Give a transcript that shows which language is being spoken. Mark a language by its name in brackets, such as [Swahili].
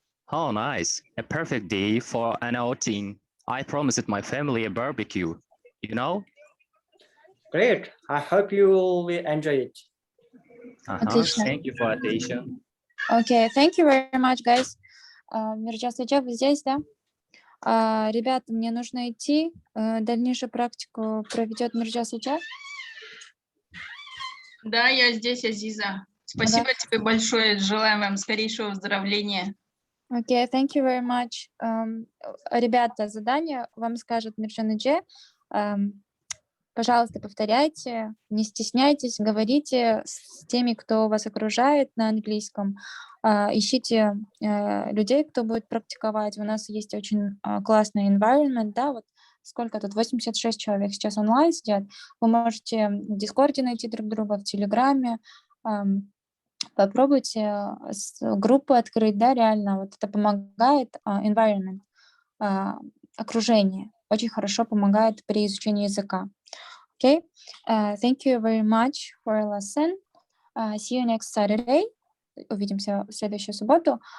[English] Oh, nice. A perfect day for an outing. I promised my family a barbecue, you know? Great. I hope you will enjoy it. [Russian] Отлично. [English] Thank you for attention. Okay, thank you very much, guys. [Russian] Мирджа Саджа, вы здесь, да? Ребята, мне нужно идти. Дальнейшую практику проведет Мирджа Саджа. Да, я здесь, Азиза. Спасибо тебе большое. Желаем вам скорейшего выздоровления. [English] Okay, thank you very much. [Russian] Ребята, задание вам скажет Мирджа Надже. Пожалуйста, повторяйте, не стесняйтесь, говорите с теми, кто вас окружает на английском. Ищите людей, кто будет практиковать. У нас есть очень классный environment, да, вот сколько тут, 86 человек сейчас онлайн сидят. Вы можете в Дискорде найти друг друга, в Телеграме. Попробуйте группу открыть, да, реально. Вот это помогает, environment, окружение. Очень хорошо помогает при изучении языка. [English] Okay. Thank you very much for a lesson. See you next Saturday. [Russian] Увидимся в следующую субботу.